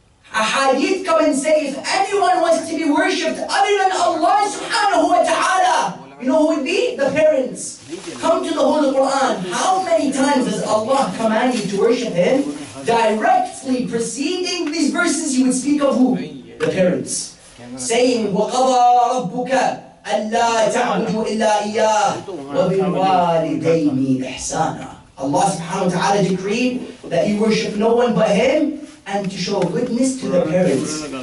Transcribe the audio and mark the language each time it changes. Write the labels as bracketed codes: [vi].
[en] Ahadith come and say, if anyone wants to be worshipped other than Allah subhanahu wa ta'ala, you know who would be? The parents. Come to the Holy Quran. How many times does Allah command you to worship Him? Directly preceding these verses, you would speak of who? The parents. [ar] Saying, وَقَضَى رَبُّكَ أَلَّا تَعْبُدُوا إِلَّا إِيَّاهُ وَبِالْوَالِدَيْنِ إِحْسَانًا. [en] Allah subhanahu wa ta'ala decreed that you worship no one but Him, and to show goodness to the parents.